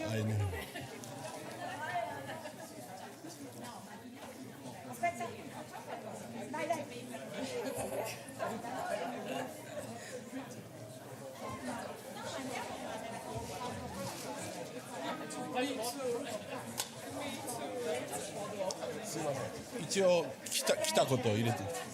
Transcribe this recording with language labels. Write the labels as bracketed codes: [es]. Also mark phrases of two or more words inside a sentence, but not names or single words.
[en] I know. [it] Aspetta. Dai. [ja] すいません。一応来たことを入れて。